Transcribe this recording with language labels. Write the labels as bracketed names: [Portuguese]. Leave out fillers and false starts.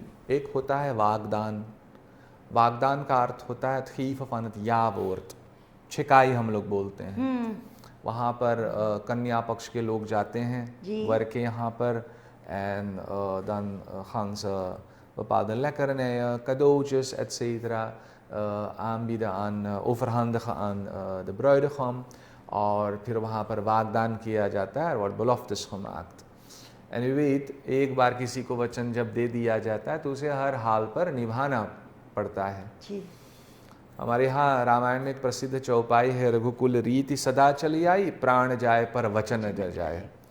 [Hindi] एक होता है वागदान। वागदान का अर्थ होता है [Dutch] het geven van het ja-woord, [Hindi] छिकाई हम लोग बोलते हैं। वहाँ पर कन्या पक्ष के लोग जाते हैं वर के यहाँ पर [Dutch] en dan gaan ze bepaalde lekkernijen, cadeautjes etc. aanbieden aan, overhandigen aan de bruidegom। [Hindi] और फिर वहाँ पर वागदान किया जाता है और [Dutch] beloftes gemaakt। En u weet, [Hindi] एक बार किसी को वचन जब दे दिया जाता है तो उसे हर हाल पर निभाना पड़ता है। जी। हमारे यहाँ रामायण में एक प्रसिद्ध चौपाई है, रघुकुल रीति सदा चली आई, प्राण जाए पर वचन न जाए।